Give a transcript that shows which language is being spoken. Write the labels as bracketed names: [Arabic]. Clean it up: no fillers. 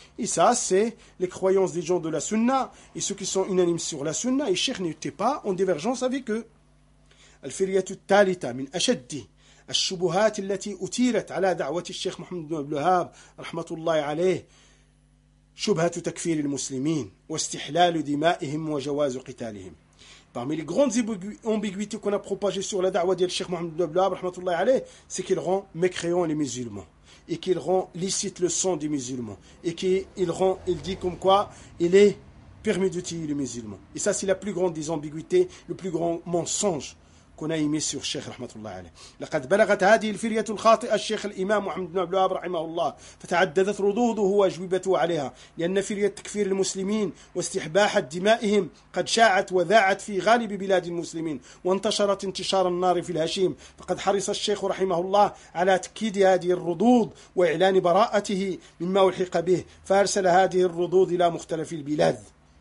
[French] Et ça, c'est les croyances des gens de la sunna et ceux qui sont unanimes sur la sunna. Et Cheikh n'était pas en divergence avec eux. [Arabic] الفرية الثالثة من أشد الشبهات التي أثيرت على دعوة الشيخ محمد بن عبد الوهاب رحمة الله عليه شبهة تكفير المسلمين واستحلال دمائهم وجواز قتالهم. [French] Parmi les grandes ambiguïtés qu'on a propagées sur la da'wa de Cheikh Mohammed ibn Abdul Wahhab, rahmatullahi alayh, c'est qu'il rend mécréants les musulmans et qu'il rend licite le sang des musulmans et qu'il dit comme quoi il est permis d'utiliser les musulmans. Et ça, c'est la plus grande des ambiguïtés, le plus grand mensonge qu'on a émis sur Cheikh rahmatullah alayh. [Arabic] لقد بلغت هذه الفرية الخاطئة الشيخ الإمام محمد بن عبد الوهاب رحمه الله فتعددت ردوده وأجوبته عليها لأن فرية تكفير المسلمين واستحباح دمائهم قد شاعت وذاعت في غالب بلاد المسلمين وانتشرت انتشار النار في الهشيم فقد حرص الشيخ رحمه الله على تأكيد هذه الردود وإعلان براءته مما ألحق به فأرسل هذه الردود إلى مختلف البلاد.